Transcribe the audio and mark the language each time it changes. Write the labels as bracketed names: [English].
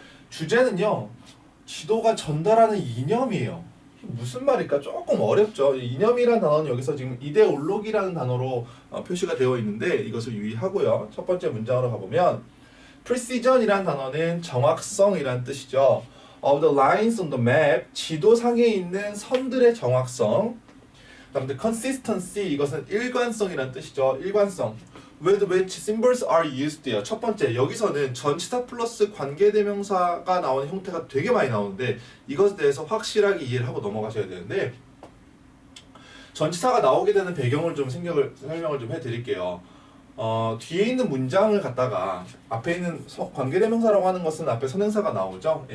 [Korean] 주제는요, 지도가 전달하는 이념이에요. 무슨 말일까? 조금 어렵죠. 이념이라는 단어는 여기서 지금 이데올로기라는 단어로 표시가 되어 있는데 이것을 유의하고요. 첫 번째 문장으로 가보면 precision이라는 단어는 정확성이라는 뜻이죠. [English] Of the lines on the map, [Korean] 지도상에 있는 선들의 정확성. 그다음에 the consistency, 이것은 일관성이라는 뜻이죠. 일관성. [English] With which symbols are used요. [Korean] 첫 번째, 여기서는 전치사 플러스 관계대명사가 나오는 형태가 되게 많이 나오는데 이것에 대해서 확실하게 이해를 하고 넘어가셔야 되는데, 전치사가 나오게 되는 배경을 좀 설명을 좀 해드릴게요. 뒤에 있는 문장을 갖다가 앞에 있는 관계대명사라고 하는 것은 앞에 선행사가 나오죠.